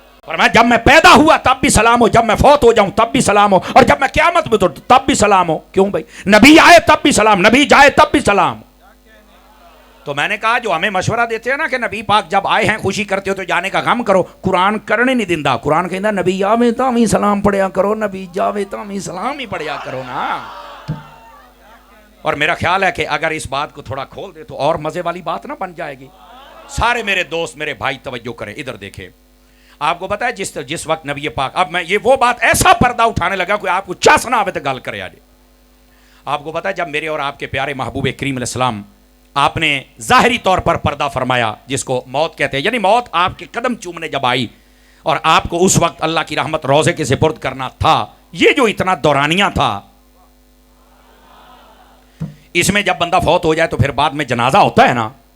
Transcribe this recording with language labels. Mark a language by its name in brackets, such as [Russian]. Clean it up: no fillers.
[Urdu] فرمایا جب میں پیدا ہوا تب بھی سلام ہو, جب میں فوت ہو جاؤں تب بھی سلام ہو, اور جب میں قیامت میں تو تب بھی سلام ہو. کیوں بھائی؟ نبی آئے تب بھی سلام, نبی جائے تب بھی سلام. تو میں نے کہا جو ہمیں مشورہ دیتے ہیں نا کہ نبی پاک جب آئے ہیں خوشی کرتے ہو تو جانے کا غم کرو, [Punjabi] قرآن کرنے نہیں دیندا. قرآن کہندا نبی آوے تاں وی سلام پڑھیا کرو, نبی جاوے تاں وی سلام ہی پڑھیا کرو نا. [Urdu] اور میرا خیال ہے کہ اگر اس بات کو تھوڑا کھول دے تو اور مزے والی بات نہ بن جائے گی. سارے میرے دوست میرے بھائی توجہ کریں, ادھر دیکھیں. آپ کو پتا ہے جس وقت نبی پاک, اب میں یہ وہ بات ایسا پردہ اٹھانے لگا کوئی آپ کو چاس نہ آوے تو گل کرے آجے. آپ کو پتا ہے جب میرے اور آپ کے پیارے محبوب کریم علیہ السلام آپ نے ظاہری طور پر پردہ فرمایا جس کو موت کہتے ہیں, یعنی موت آپ کے قدم چومنے جب آئی اور آپ کو اس وقت اللہ کی رحمت روزے کے سپرد کرنا تھا, یہ جو اتنا دورانیہ تھا, اس میں جب بندہ فوت ہو جائے تو پھر بعد میں جنازہ ہوتا ہے نا.